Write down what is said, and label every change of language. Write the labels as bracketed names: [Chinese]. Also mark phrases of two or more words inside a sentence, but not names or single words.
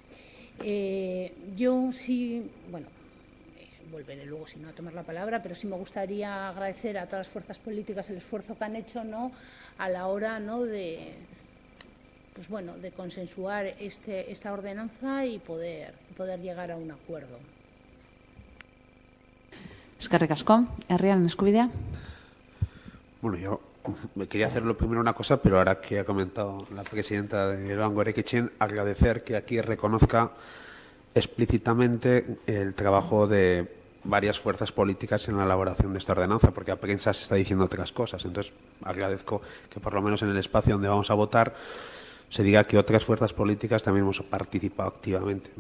[Spanish] Yo sí, bueno, volveré luego si no a tomar la palabra, pero sí me gustaría agradecer a todas las fuerzas políticas el esfuerzo que han hecho, ¿no?, a la hora, ¿no?, de, pues bueno, de consensuar esta ordenanza y poder llegar a un acuerdo. [Basque] Eskerrik asko. Herriaren eskubidea. [Spanish] Bueno, yo me quería hacer lo primero una cosa, pero ahora que ha comentado la presidenta de Durango Eraikitzen, agradecer que aquí reconozca explícitamente el trabajo de varias fuerzas políticas en la elaboración de esta ordenanza, porque a prensa se está diciendo otras cosas. Entonces, agradezco que por lo menos en el espacio donde vamos a votar se diga que otras fuerzas políticas también hemos participado activamente, ¿no?